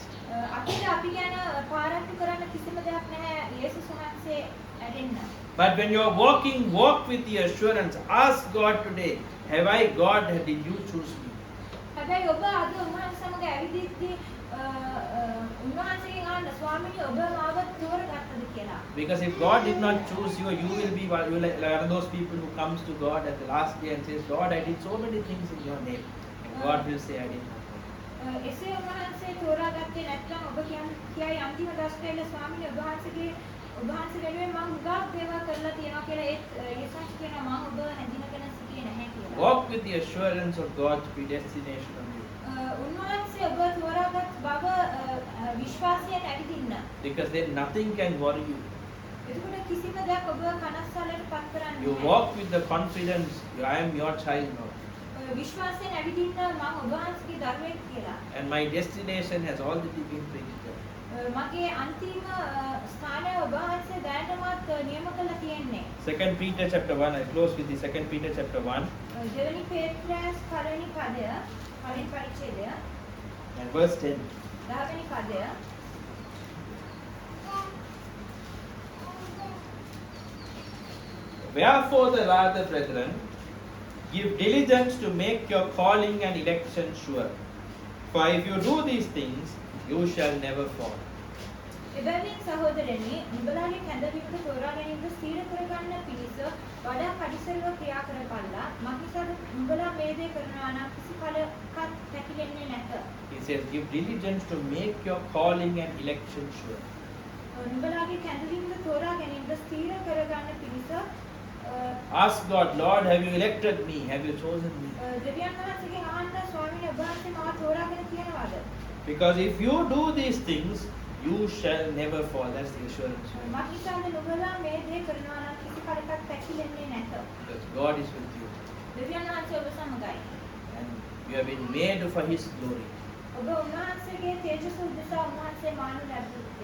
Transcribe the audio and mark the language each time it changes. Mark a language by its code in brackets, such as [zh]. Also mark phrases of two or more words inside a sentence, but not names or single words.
[si] අපිට අපි ගැන පාරාත්තු කරන්න කිසිම දෙයක් නැහැ යේසුස් වහන්සේ ඇරෙන්න. [en] But when you are walking, walk with the assurance. Ask God today, have I God, did you choose me? [si] හැබැයි ඔබ අද උන්වහන්සේ සමග ඇවිදිද්දී උන්වහන්සේගෙන් අහන්න ස්වාමීනි ඔබ මාව තෝරගත්තද කියලා. [en] Because if God did not choose you, you will be one of those people who comes to God at the last day and says, Lord, I did so many things in your name. And God will say, I did not. [si] එසේ උන්වහන්සේ තෝරාගත්තේ නැත්නම් ඔබ කියයි අන්තිම දශකයේ ස්වාමීනි ඔබ වහන්සේ වෙනුවෙන් මම හුඟක් දේවල් කරලා තියෙනවා කියලා ඒත් යේසුස් කියනවා මම ඔබ හැඳිනගෙන සිටියේ නැහැ කියලා. [en] Walk with the assurance of God's predestination on you. [si] උන්වහන්සේ ඔබ තෝරාගත් බව විශ්වාසයෙන් ඇවිදින්න. [en] Because then nothing can worry you. [si] එතකොට කිසිම දෙයක් ඔබ කනස්සල්ලට පත් කරන්නේ [en] You walk with the confidence, I am your child now. [si] විශ්වාසයෙන් ඇවිදින්න මම ඔබ වහන්සේගේ දරුවෙක් කියලා. [en] And my destination has already been predetermined. [si] මගේ අන්තිම ස්ථානය ඔබ වහන්සේ දැනටමත් නියම කරලා තියෙන්නේ. [en] 2 Peter chapter 1, I close with the 2 Peter chapter 1 [si] දෙවෙනි පේත්‍රස් පළවෙනි පදය, පළවෙනි පරිච්ඡේදය, [en] and verse 10. [si] 10වෙනි පදය. [en] Wherefore the rather, brethren, give diligence to make your calling and election sure. For if you do these things, you shall never fall. [si] එබැවින් සහෝදරනි, නුඹලාගේ කැඳවීමට තෝරා ගැනීමට ස්ථීර කරගන්න පිණිස වඩා පරිසරව ක්‍රියා කරපළා. මක්නිසාද නුඹලා මේ දේ කරනවා නම් කිසි කලකත් පැකිලෙන්නේ නැත. [en] He says, give diligence to make your calling and election sure. [si] නුඹලාගේ කැඳවීමට තෝරා ගැනීමට ස්ථීර කරගන්න පිණිස [en] Ask God, Lord, have you elected me? Have you chosen me? [si] දෙවියන් වහන්සේගෙන් අහන්න ස්වාමීනි ඔබ වහන්සේ මාව තෝරාගෙන තියනවාද? [en] Because if you do these things, you shall never fall. That's the assurance. [si] මක්නිසාද නුඹලා මේ දේ කරනවා නම් කිසි කලකත් පැකිලෙන්නේ නැත. [en] Because God is with you. [si] දෙවියන් වහන්සේ ඔබ සමගයි. [en] And you have been made for His glory. [si] ඔබ උන්වහන්සේගේ තේජස උදෙසා උන්වහන්සේ මානව ලැබුවේ.